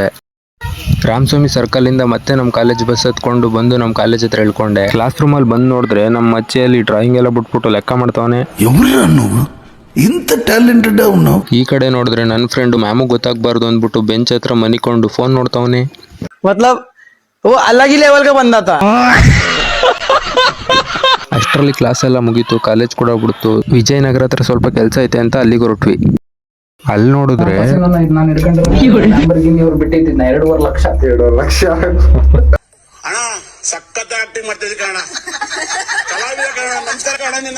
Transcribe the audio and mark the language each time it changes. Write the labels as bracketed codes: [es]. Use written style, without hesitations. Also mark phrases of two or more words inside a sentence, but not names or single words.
[kn] ರಾಮಸ್ವಾಮಿ ಸರ್ಕಲಿಂದ ಮತ್ತೆ ನಮ್ಮ [en] college bus [kn] ಹತ್ಕೊಂಡು ಬಂದು ನಮ್ಮ ಕಾಲೇಜ್ ಹತ್ರ ಇಳ್ಕೊಂಡೆ. ಕ್ಲಾಸ್ ರೂಮಲ್ಲಿ ಬಂದು ನೋಡಿದ್ರೆ ನಮ್ಮ ಮಚ್ಚೆಯಲ್ಲಿ ಡ್ರಾಯಿಂಗ್ ಎಲ್ಲ ಬಿಟ್ಬಿಟ್ಟು ಲೆಕ್ಕ ಮಾಡ್ತಾವನೆ. ಇಂತ ಟ್ಯಾಲೆಂಟೆಡ್ ಅವನು. ಈ ಕಡೆ ನೋಡಿದ್ರೆ ನನ್ನ ಫ್ರೆಂಡ್ ಮ್ಯಾಮು ಗೊತ್ತಾಗಬಾರ್ದು ಅಂದ್ಬಿಟ್ಟು ಬೆಂಚ್ ಹತ್ರ ಮನಿಕೊಂಡು ಫೋನ್ ನೋಡ್ತಾವನೆ. [hi] मतलब वो अलग ही लेवल का बंदा था. [kn] ಅಷ್ಟರಲ್ಲಿ ಕ್ಲಾಸ್ ಎಲ್ಲ ಮುಗೀತು, ಕಾಲೇಜ್ ಕೂಡ ಬಿಡ್ತು. ವಿಜಯನಗರ ಹತ್ರ ಸ್ವಲ್ಪ ಕೆಲಸ ಐತೆ ಅಂತ ಅಲ್ಲಿಗೆ ಹೊರಟ್ವಿ. ಅಲ್ಲಿ ನೋಡಿದ್ರೆ ನಾನು ಬಿಟ್ಟಿದ್ದ 2.5 ಲಕ್ಷ ಅಣ್ಣ ಸಖತ್ ಆಕ್ಟಿಂಗ್ ಮಾಡ್ತಿದ್ದೆ ಕಣ, ಕಲಾವಿದ ಕಣ, ನಮಸ್ಕಾರ ಕಣ ನೀನು.